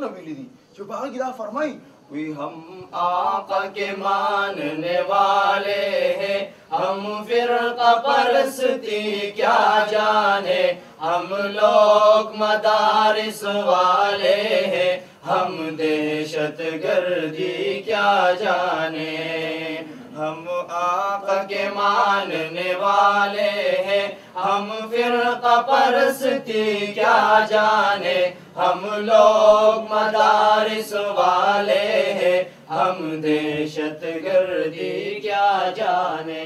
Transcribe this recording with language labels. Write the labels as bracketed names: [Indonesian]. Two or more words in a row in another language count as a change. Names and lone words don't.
[Pashto] ویلی دي چې په هغه کې دا فرمایي [Urdu] وی ہم آقا کے ماننے والے ہیں ہم فرقہ پرستی کیا جانے ہم لوگ مدارس والے ہیں ہم دہشت گردی کیا جانے ہم آقا کے ماننے والے ہیں ہم فرقہ پرستی کیا جانے ہم لوگ مدارس والے ہیں ہم دہشت گردی کیا جانے